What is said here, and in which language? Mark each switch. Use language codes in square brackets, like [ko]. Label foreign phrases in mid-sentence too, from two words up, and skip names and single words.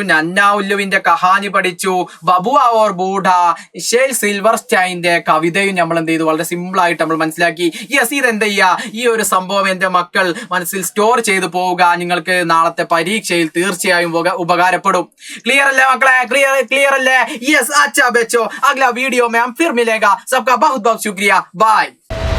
[ml] നന്നാ ഉല്ലുവിന്റെ കഹാനി പഠിച്ചു. ബബുവ ഓർ ബൂഡ ഷെയ്ൽ സിൽവർസ്റ്റൈന്റെ കവിതയും നമ്മൾ എന്ത് ചെയ്തു, വളരെ സിമ്പിൾ ആയിട്ട് നമ്മൾ മനസ്സിലാക്കി. യെസ്, ഇതെന്ത് ചെയ്യുക, ഈ ഒരു സംഭവം എന്റെ മക്കൾ മനസ്സിൽ സ്റ്റോർ ചെയ്തു പോവുക. നിങ്ങൾക്ക് നാളത്തെ പരീക്ഷയിൽ തീർച്ചയായും ഉപകാരപ്പെടും. ക്ലിയർ അല്ലേ മക്കളേ? ക്ലിയർ അല്ലേ? [hi] यस, अच्छा बच्चों, अगला वीडियो में हम फिर मिलेगा. सबका बहुत बहुत शुक्रिया. बाय.